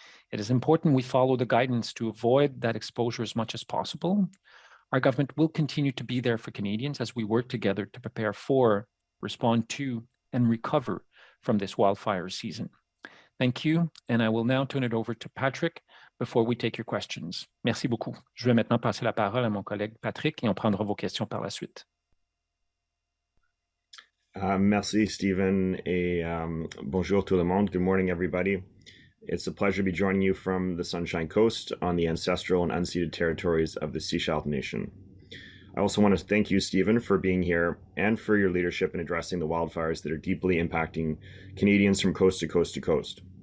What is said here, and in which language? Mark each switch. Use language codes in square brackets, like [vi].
[en] It is important we follow the guidance to avoid that exposure as much as possible. Our government will continue to be there for Canadians as we work together to prepare for, respond to, and recover from this wildfire season. Thank you, and I will now turn it over to Patrick before we take your questions. [fr] Merci beaucoup. Je vais maintenant passer la parole à mon collègue Patrick et on prendra vos questions par la suite. Merci, Steven, et bonjour tout le monde. [en] Good morning, everybody. It's a pleasure to be joining you from the Sunshine Coast on the ancestral and unceded territories of the Sechelt Nation. I also want to thank you, Steven, for being here and for your leadership in addressing the wildfires that are deeply impacting Canadians from coast to coast to coast.